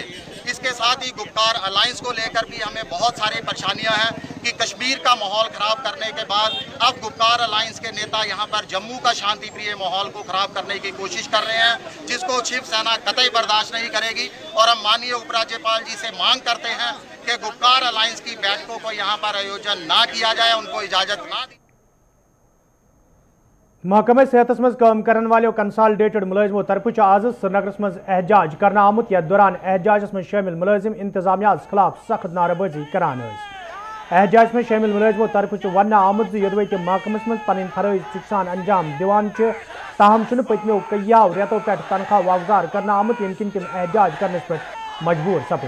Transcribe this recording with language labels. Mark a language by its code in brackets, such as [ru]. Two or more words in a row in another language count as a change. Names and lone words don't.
[hi] इसके साथ ही गुप्कार अलायंस को लेकर भी हमें बहुत सारी परेशानियां हैं कि कश्मीर का माहौल ख़राब करने के बाद अब गुप्कार अलायंस के नेता यहाँ पर जम्मू का शांति प्रिय माहौल को ख़राब करने की कोशिश कर रहे हैं, जिसको शिवसेना कतई बर्दाश्त नहीं करेगी। और हम माननीय उपराज्यपाल जी से मांग करते हैं कि गुप्कार अलायंस की बैठकों को यहाँ पर आयोजन ना किया जाए, उनको इजाज़त ना दी। [ks] महकमे सेहत मज काम करन वालों कंसालिडेटेड मुलाजिमों तरफ आज श्रीनगर मज एहजाज करना आमुत। यथ दौरान एहजाज में शामिल मुलाजिम इंतजामिया खिलाफ सख्त नाराबाजी करान। एहजाज में शामिल मुलाजिमों तरफ वन आमुत योदवे तम महकमस मज पन फरज सान अंजाम दिवान ताहम पत्मो कईयाव रेतों पे तनख्वाह वागुजार करना आमुत यम किन तम एहजाज करने पे मजबूर सपद।